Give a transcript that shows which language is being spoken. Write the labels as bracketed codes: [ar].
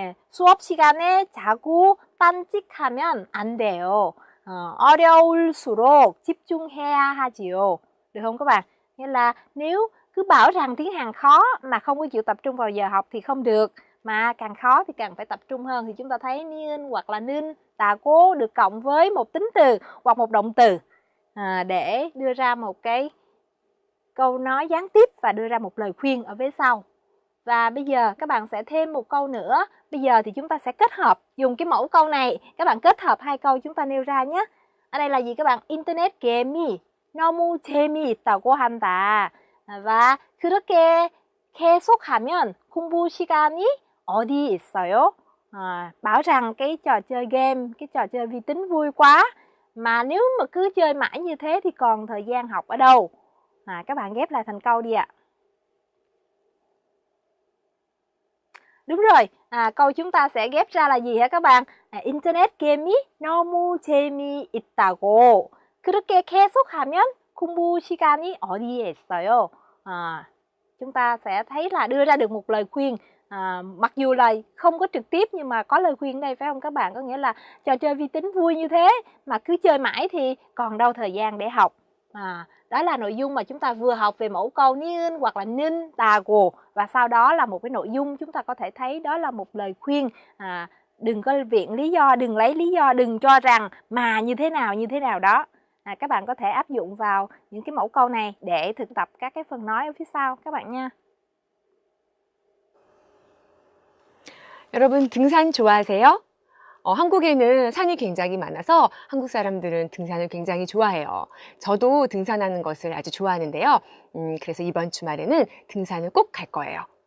[ko] 수업 시간에 자꾸 딴짓하면 안 돼요. 어려울수록 집중해야 하지요. [vi] Được không các bạn? Nghĩa là nếu cứ bảo rằng tiếng Hàn khó mà không có chịu tập trung vào giờ học thì không được. Mà càng khó thì càng phải tập trung hơn. Thì chúng ta thấy niên hoặc là nin, tà cố được cộng với một tính từ hoặc một động từ để đưa ra một cái câu nói gián tiếp và đưa ra một lời khuyên ở vế sau. Và bây giờ các bạn sẽ thêm một câu nữa. Bây giờ thì chúng ta sẽ kết hợp, dùng cái mẫu câu này, các bạn kết hợp hai câu chúng ta nêu ra nhé. Ở đây là gì các bạn? [ko] 인터넷 게임이 너무 재미있다고 한다. và 그렇게 계속하면 공부 시간이 어디 있어요? [vi] Bảo rằng cái trò chơi game, cái trò chơi vi tính vui quá, mà nếu mà cứ chơi mãi như thế thì còn thời gian học ở đâu? Các bạn ghép lại thành câu đi ạ. Đúng rồi, câu chúng ta sẽ ghép ra là gì hả các bạn? [ko] 인터넷 게임이 너무 재미있다고. 그렇게 계속하면 공부 시간이 어디에 있어요? [vi] Chúng ta sẽ thấy là đưa ra được một lời khuyên. Mặc dù là không có trực tiếp nhưng mà có lời khuyên đây phải không các bạn? Có nghĩa là trò chơi vi tính vui như thế mà cứ chơi mãi thì còn đâu thời gian để học. Đó là nội dung mà chúng ta vừa học về mẫu câu niên hoặc là nin, tà gồ. Và sau đó là một cái nội dung chúng ta có thể thấy đó là một lời khuyên. Đừng có viện lý do, đừng lấy lý do, đừng cho rằng mà như thế nào đó. Các bạn có thể áp dụng vào những cái mẫu câu này để thực tập các cái phần nói ở phía sau các bạn nha. [ko] 여러분 등산 좋아하세요? 한국에는 산이 굉장히 많아서 한국 사람들은 등산을 굉장히 좋아해요. 저도 등산하는 것을 아주 좋아하는데요. 그래서 이번 주말에는 등산을 꼭 갈 거예요.